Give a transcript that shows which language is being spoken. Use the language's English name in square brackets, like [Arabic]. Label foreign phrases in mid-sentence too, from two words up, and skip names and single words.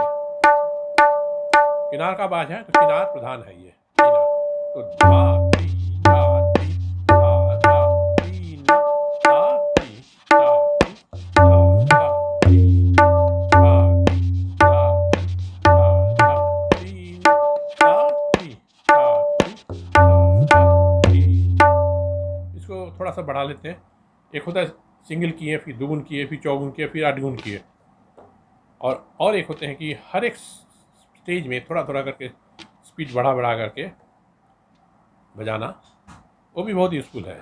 [Hindi] किनार का बाज है तो किनार प्रधान है ये किनार। तो धा ती धा ती धा धा तीना, धा ती धा ती धा धा तीना, धा ती धा ती धा धा तीना, धा ती धा ती धा धा तीना। इसको थोड़ा सा बढ़ा लेते हैं। एक होता है सिंगल किए, फिर दुगुन किए, फिर चौगुन किए, फिर आठगुन किए। और एक होते हैं कि हर एक स्टेज में थोड़ा थोड़ा करके स्पीड बढ़ा करके बजाना, वो भी बहुत यूज़फुल है।